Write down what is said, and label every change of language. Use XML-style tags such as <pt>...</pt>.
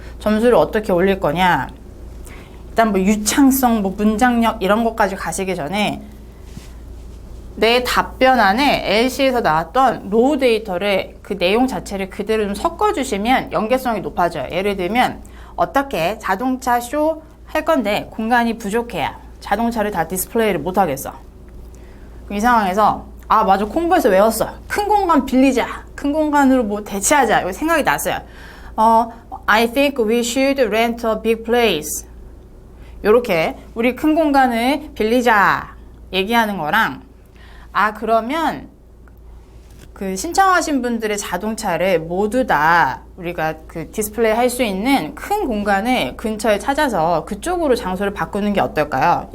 <ko>점수를 어떻게 올릴 거냐. 일단 뭐 유창성, 뭐 문장력 이런 것까지 가시기 전에 내 답변 안에 LC에서 나왔던 로우 데이터를 그 내용 자체를 그대로 좀 섞어주시면 연계성이 높아져요. 예를 들면 어떻게 자동차 쇼 할 건데 공간이 부족해야 자동차를 다 디스플레이를 못 하겠어. 이 상황에서 아 맞아 콩부에서 외웠어. 큰 공간 빌리자. 큰 공간으로 뭐 대체하자. 이거 생각이 났어요.</ko> <en>I think we should rent a big place.</en> <ko>요렇게 우리 큰 공간을 빌리자 얘기하는 거랑 아 그러면 그 신청하신 분들의 자동차를 모두 다 우리가 그 디스플레이 할 수 있는 큰 공간을 근처에 찾아서 그쪽으로 장소를 바꾸는 게 어떨까요?</ko>